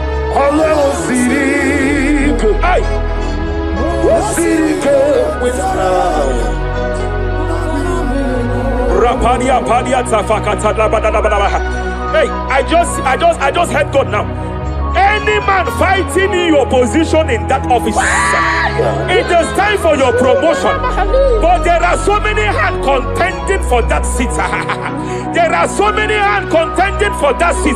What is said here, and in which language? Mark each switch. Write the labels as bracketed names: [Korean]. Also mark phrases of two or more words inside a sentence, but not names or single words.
[English] Allah Sirike. Hey. Sirike with fire. Rapadia padia tafakata labadabadaba. Hey, I just heard God now. Any man fighting in your position in that office, it is time for your promotion. But there are so many hands contending for that seat. There are so many hands contending for that seat.